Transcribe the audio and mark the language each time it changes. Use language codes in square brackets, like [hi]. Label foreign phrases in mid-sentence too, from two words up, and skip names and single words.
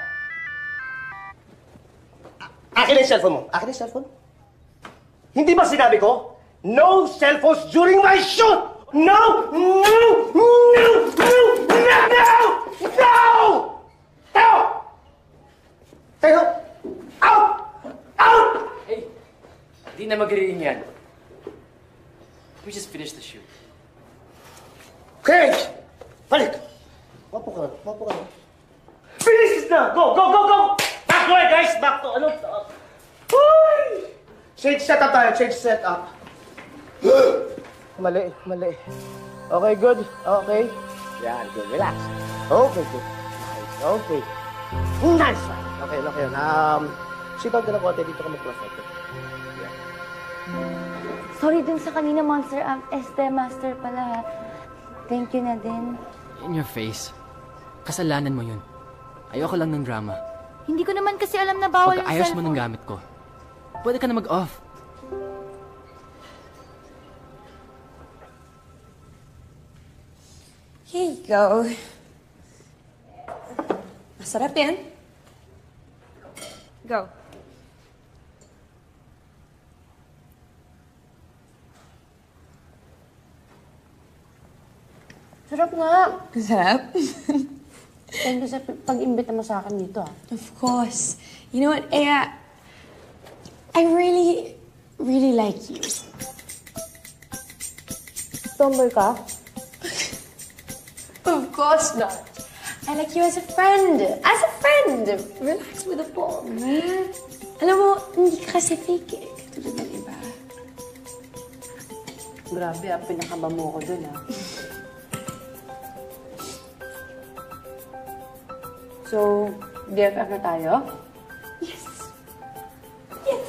[tl] Akin ang cellphone mo. Akin ang cellphone. Hindi ba sinabi ko, [en] no cellphones during my shoot! No! No! No! No! No! No! No! [tl] Tayo! Tayo! [en] Out! Out! [tl] Hey, di na magiging yan. [en] We just finished the shoot. [tl] Okay! Balik! Wapo ka na. Wapo ka na. [en] Finish this na! Go! Go! Go! Go! Back to it, guys! Back to... [tl] Ano? Uy! [en] Change setup [tl] tayo. [en] Change setup. [tl] Mali. Mali. [en] Okay, good. Okay. Yan, good. Relax. Okay, good. Nice. Okay. Nice one. Okay, okay. Sit down [tl] ka na konti. Dito ka mag-cross. Okay. Yeah. Sorry dun sa kanina, Monster Este Master pala. [en] Thank you [tl] na din. [en] In your face. [tl] Kasalanan mo yun. Ayoko lang ng drama. Hindi ko naman kasi alam na bawal yung Pagka-ayos cellphone. mo ng gamit ko, pwede ka na mag-off. [en] Here you go. [tl] Masarap yan. Go. Sarap nga. Masarap? [en] Thank you [tl] sa pag-imbita mo sa akin dito, ah. [en] Of course. You know what, Ea? I really, really like you. [tl] Tomboy ka? [en] Of course not. I like you as a friend. As a friend. Relax with the ball, man. [tl] Alam mo, hindi ka kasi fake eh. Katulad ng iba. Grabe, pinakaba mo ko dun, ah. So, DFF na tayo? [en] Yes. Yes.